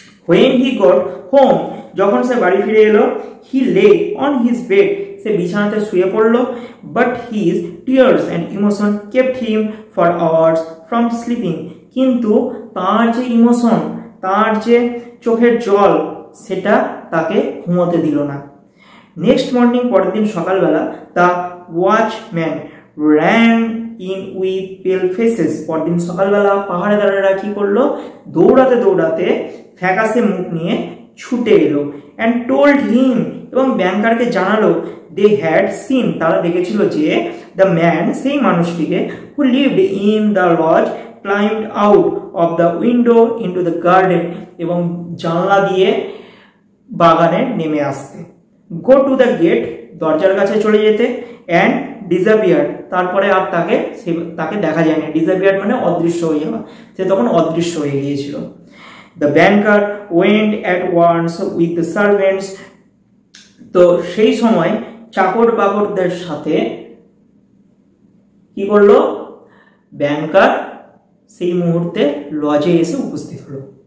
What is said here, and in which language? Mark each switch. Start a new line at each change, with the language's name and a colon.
English: When he got home,
Bangla: যখন সে বাড়ি ফিরে এলো,
English: he lay on his bed,
Bangla: সে বিছানাতে শুয়ে পড়লো,
English: but his tears and emotion kept him for hours from sleeping,
Bangla: কিন্তু তার যে ইমোশন, তার যে চোখের জল, সেটা তাকে ঘুমোতে দিল না।
English: next morning,
Bangla: পরের দিন সকালবেলা,
English: the watchman ran in with pale faces,
Bangla: পরদিন সকালবেলা পাহাড়েদারেরা কি করলো, দৌড়াতে দৌড়াতে ফ্যাকাসে মুখ নিয়ে ছুটে এলো।
English: and told him,
Bangla: এবং ব্যাংকারকে জানালো,
English: they had seen,
Bangla: তারা দেখেছিল যে
English: the man,
Bangla: সেই মানুষটিকে,
English: who lived in the lodge climbed out of the window into the garden,
Bangla: এবং জানলা দিয়ে বাগানে নেমে আসতে।
English: go to the gate,
Bangla: দরজার কাছে চলে যেতে।
English: and disappeared,
Bangla: তারপরে আর তাকে দেখা যায়নি। disappeared মানে অদৃশ্য হয়ে যাওয়া, সে তখন অদৃশ্য হয়ে গিয়েছিল।
English: the banker went at once with the servants,
Bangla: তো সেই সময় চাকর বাকরদের সাথে কি করলো, ব্যাংকার সেই মুহূর্তে লজে এসে উপস্থিত হলো।